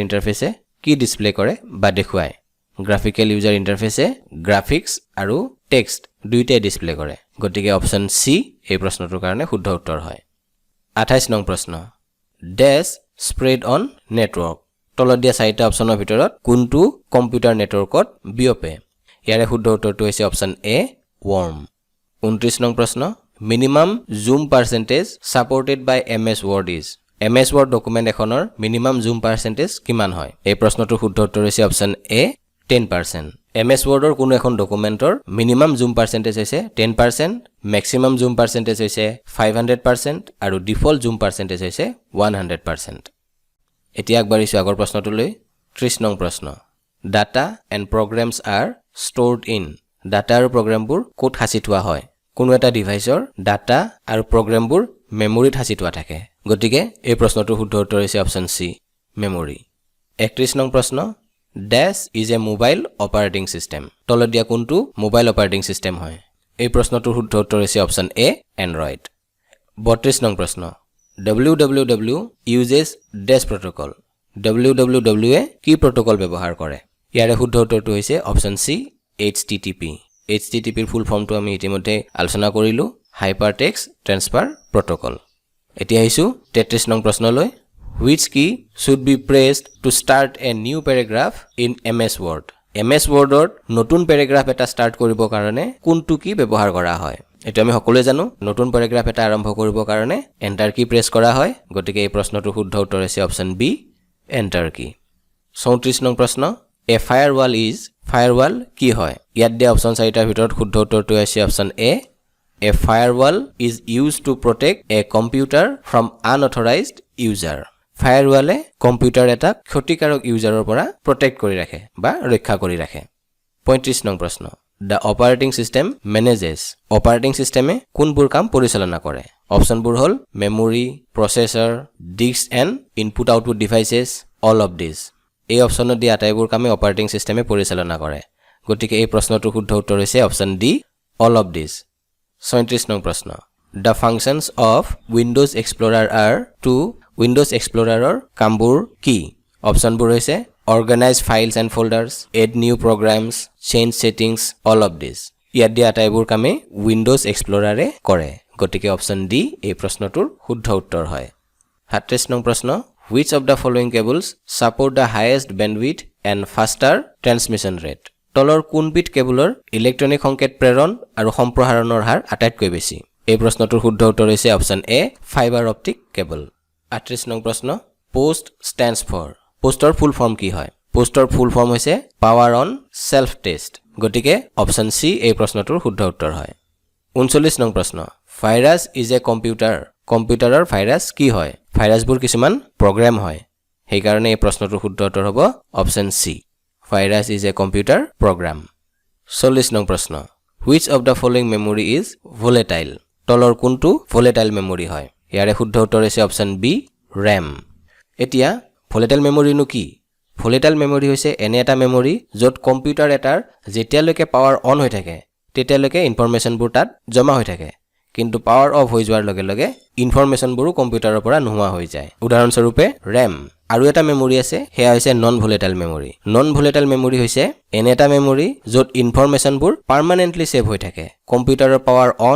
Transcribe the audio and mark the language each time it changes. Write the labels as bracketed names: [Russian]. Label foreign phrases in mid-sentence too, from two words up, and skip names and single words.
[Assamese] ইন্টাৰফেসে কি ডিসপ্লে কৰে বা দেখুৱায় [English] graphical user interface [Assamese] গ্ৰাফিক্স আৰু টেক্সট দুইটাই ডিসপ্লে কৰে গতিকে [English] option C [Assamese] এই প্ৰশ্নটোৰ কাৰণে শুদ্ধ উত্তৰ হয় 28 নং প্ৰশ্ন [English] dash spread on network [Assamese] তলত দিয়া চাৰিটা অপচনৰ ভিতৰত কোনটো কম্পিউটাৰ নেটৱৰ্কত বিয়পে ইয়াৰে শুদ্ধ উত্তৰটো হৈছে [English] option A worm [Assamese] 29 নং প্ৰশ্ন [English] minimum zoom percentage supported by ms word is ms word document [Assamese] এখনৰ [English] minimum zoom percentage [Assamese] কিমান হয় এই প্ৰশ্নটোৰ শুদ্ধ উত্তৰ হৈছে [English] option A [Assamese] 10% [English] ms word [Assamese] ৰ কোনো এখন ডকুমেন্টৰ [English] minimum zoom percentage [Assamese] হৈছে 10% [English] maximum zoom percentage [Assamese] হৈছে 500% আৰু [English] default zoom percentage [Assamese] হৈছে 100% এতিয়া আগবাঢ়িছো আগৰ প্ৰশ্নটোলৈ 30 নং প্ৰশ্ন [English] data and programs are stored in data [Assamese] আৰু প্ৰগ্ৰামবোৰ ক'ত সাঁচি থোৱা হয় কোনো এটা ডিভাইসৰ ডাটা আৰু প্ৰগ্ৰামবোৰ মেমৰিত সাঁচি থোৱা থাকে গতিকে এই প্ৰশ্নটোৰ শুদ্ধ উত্তৰ হৈছে [English] option C memory [Assamese] 31 নং প্ৰশ্ন [English] dash is a mobile operating system [Assamese] তলত দিয়া কোনটো [English] mobile operating system [Assamese] হয় এই প্ৰশ্নটোৰ শুদ্ধ উত্তৰ হৈছে [English] option A Android [Assamese] 32 নং প্ৰশ্ন [English] www uses dash protocol www [Assamese] এ কি প্ৰটোকল ব্যৱহাৰ কৰে ইয়াৰে শুদ্ধ উত্তৰটো হৈছে [English] option C http HTTP [Assamese] ৰ [English] full form [Assamese] আমি ইতিমধ্যে আলোচনা কৰিলো [English] hypertext transfer protocol [Assamese] এতিয়া আহিছো 33 নং প্ৰশ্নলৈ [English] which key should be pressed to start a new paragraph in ms word ms word [Assamese] ৰ নতুন প্যাৰাগ্ৰাফ এটা ষ্টাৰ্ট কৰিব কাৰণে কোনটো কি ব্যৱহাৰ কৰা হয় এটা আমি সকলোৱে জানো নতুন প্যাৰাগ্ৰাফ এটা আৰম্ভ কৰিব কাৰণে [English] enter key press [Assamese] কৰা হয় গতিকে এই প্ৰশ্নটোৰ শুদ্ধ উত্তৰ হৈছে [English] option B enter key [Assamese] 34 নং প্ৰশ্ন [English] A firewall is [Assamese] firewall কি হয় ইয়াত দিয়া অপচন চাৰিটাৰ ভিতৰত শুদ্ধ উত্তৰটো হৈছে [English] option A A firewall is used to protect a computer from unauthorized user [Assamese] firewall কম্পিউটাৰ এটা ক্ষতিকাৰক ইউজাৰৰ পৰা প্ৰটেক্ট কৰি ৰাখে বা ৰক্ষা কৰি ৰাখে 35 নং প্ৰশ্ন [English] The operating system manages operating system [Assamese] কোনবোৰ কাম পৰিচালনা কৰে অপচনবোৰ হ'ল [English] memory processor disk and input output devices all of these [Assamese] এই অপচনত দিয়া আটাইবোৰ কামে অপাৰেটিং সিস্টেমে পৰিচালনা কৰে গতিকে এই প্ৰশ্নটোৰ শুদ্ধ উত্তৰ হৈছে [English] option D all of this 37 [Assamese] নং প্ৰশ্ন [English] The functions of Windows Explorer are to Windows Explorer [Assamese] ৰ কামবোৰ কি অপচনবোৰ হৈছে [English] organize files and folders add new programs change settings all of this [Assamese] ইয়াত দিয়া আটাইবোৰ কামে Windows Explorer এ কৰে গতিকে [English] option D [Assamese] এই প্ৰশ্নটোৰ শুদ্ধ উত্তৰ হয় 38 নং প্ৰশ্ন [English] Which of the following cables support the highest bandwidth and faster transmission rate? [Assamese] তলৰ কোনবিধ কেবলৰ ইলেক্ট্ৰনিক সংকেত প্ৰেৰণ আৰু সম্প্ৰসাৰণৰ হাৰ আটাইতকৈ বেছি এই প্ৰশ্নটোৰ শুদ্ধ উত্তৰ হৈছে [English] option A fiber optic cable [Assamese] 38 নং প্ৰশ্ন পোষ্ট [English] stands for [Assamese] পোষ্টৰ [English] full form [Assamese] কি হয় পোষ্টৰ [English] full form [Assamese] হৈছে [English] power on self test [Assamese] গতিকে [English] option C [Assamese] এই প্ৰশ্নটোৰ শুদ্ধ উত্তৰ হয় 39 নং প্ৰশ্ন [English] virus is [Assamese] এ কম্পিউটাৰৰ ভাইৰাছ কি হয় ভাইৰাছবোৰ কিছুমান প্ৰগ্ৰাম হয় সেই কাৰণে এই প্ৰশ্নটোৰ শুদ্ধ উত্তৰ হ'ব [English] option C virus is a computer program [Assamese] 40 নং প্ৰশ্ন [English] which of the following memory is volatile [Assamese] তলৰ কোনটো [English] volatile memory [Assamese] হয় ইয়াৰে শুদ্ধ উত্তৰ হৈছে [English] option B [Assamese] RAM এতিয়া [English] volatile memory [Assamese] নো কি [English] volatile memory [Assamese] হৈছে এনে এটা মেমৰি য'ত কম্পিউটাৰ এটাৰ যেতিয়ালৈকে [English] power on [Assamese] হৈ থাকে তেতিয়ালৈকে ইনফৰমেশনবোৰ তাত জমা হৈ থাকে কিন্তু [English] power off [Assamese] হৈ যোৱাৰ লগে লগে ইনফৰমেশ্যনবোৰো কম্পিউটাৰৰ পৰা নোহোৱা হৈ যায় উদাহৰণস্বৰূপে RAM আৰু এটা মেমৰি আছে হেয়া হৈছে [English] non volatile memory non volatile memory [Assamese] হৈছে এনে এটা মেমৰি য'ত ইনফৰমেশ্যনবোৰ [English] permanently save [Assamese] হৈ থাকে কম্পিউটাৰৰ [English] power on